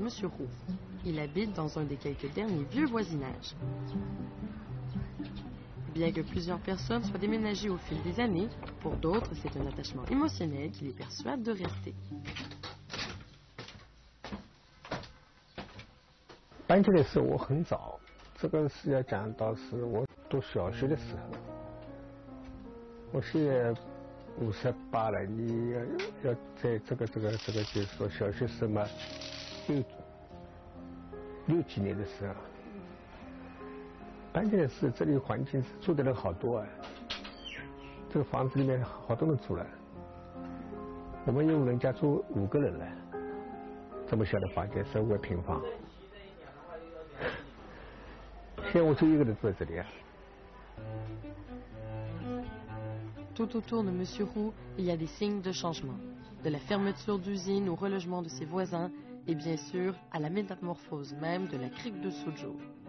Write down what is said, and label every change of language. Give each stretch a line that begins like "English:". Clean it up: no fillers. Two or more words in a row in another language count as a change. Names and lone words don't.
French: Roux. Il habite dans un des quelques derniers vieux voisinages. Bien que plusieurs personnes soient déménagées au fil des années, pour d'autres, c'est un attachement émotionnel qui les persuade de rester.
Chinese: 搬进来的时候我很早，这个是要讲到是我读小学的时候。我现在58了，你要在这个就是说小学生嘛，6几年的时候，搬进来是这里环境是住的人好多啊，这个房子里面好多人住了，我们用人家住5个人了，这么小的房间15个平方。
French: Tout autour de M. Roux, il y a des signes de changement, de la fermeture d'usines au relogement de ses voisins et bien sûr à la métamorphose même de la crique de Suzhou.